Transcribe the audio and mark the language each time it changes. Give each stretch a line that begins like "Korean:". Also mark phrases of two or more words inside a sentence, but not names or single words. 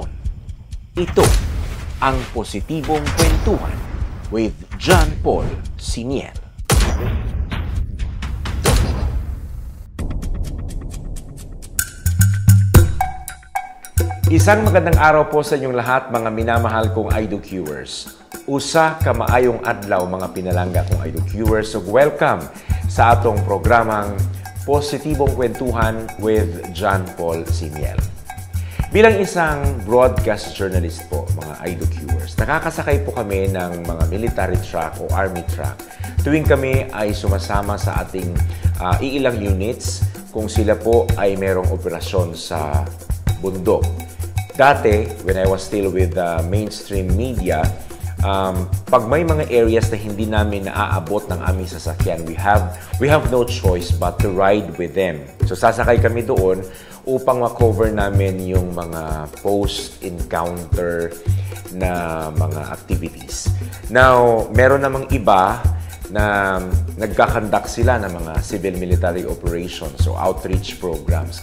Filipino: Ito ang Positibong Kwentuhan with John Paul Siniel. Isang magandang araw po sa inyong lahat, mga minamahal kong IDOQers.
Cebuano: Usa ka maayong adlaw, mga pinalangga kong IDOQers. So welcome sa atong programang Positibong Kwentuhan with John Paul Siniel.
Filipino: Bilang isang broadcast journalist po, mga IDOQers, nakakasakay po kami ng mga
English: military truck
Filipino: o
English: army truck
Filipino: tuwing kami ay sumasama sa ating iilang units kung sila po ay merong operasyon sa bundok. Dati,
English: when I was still with mainstream media,
Filipino: pag may mga areas na hindi namin naaabot ng aming sasakyan,
English: we have no choice but to ride with them.
Filipino: So sasakay kami doon upang ma-cover namin yung mga post-encounter na mga activities. Now, meron namang iba na nagkakandak sila ng mga
English: civil-military operations, so outreach programs.